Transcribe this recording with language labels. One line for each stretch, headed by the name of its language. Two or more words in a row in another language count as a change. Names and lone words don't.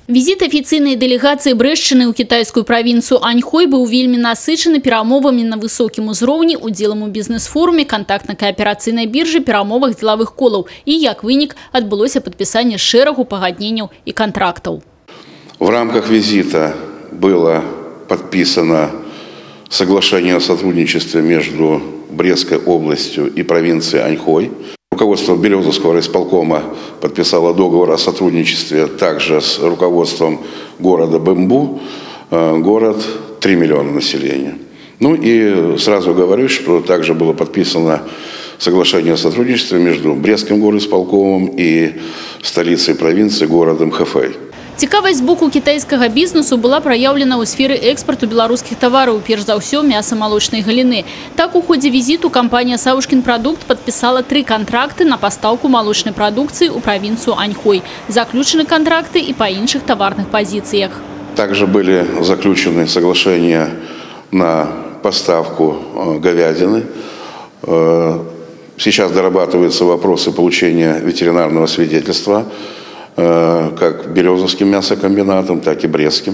Russian: Визит официальной делегации
Belarusian: Брэшчыны ў
Russian: китайскую провинцию
Belarusian: Аньхой был вельмі насычаны перамовамі на высокім узроўні, удзелам у бізнес-форуме, контактна-кааперацыйнай биржы, перамовах деловых колаў и, як вынік, адбылося падпісанне шэрагу пагадненняў и контрактаў.
Russian: В рамках визита было подписано соглашение о сотрудничестве между Брестской областью и провинцией Аньхой. Руководство Березовского райисполкома подписало договор о сотрудничестве также с руководством города Бэмбу. Город 3 миллиона населения. Ну и сразу говорю, что также было подписано соглашение о сотрудничестве между Брестским горисполкомом и столицей провинции городом Хэфэй.
Belarusian: Цікавасць з боку кітайскага бізнесу была праяўлена ў сферы экспарту беларускіх тавараў, перш за ўсё мяса-малочнай галіны. Так, у ходзе візіту кампанія «Савушкин продукт» падпісала 3 кантракты на пастаўку малочнай прадукцыі ў правінцыю Аньхой.
Russian: Заключены контракты и по іншых товарных позициях. Также были заключены соглашения на поставку говядины. Сейчас дорабатываются вопросы получения ветеринарного свидетельства как Березовским мясокомбинатом, так и Брестским.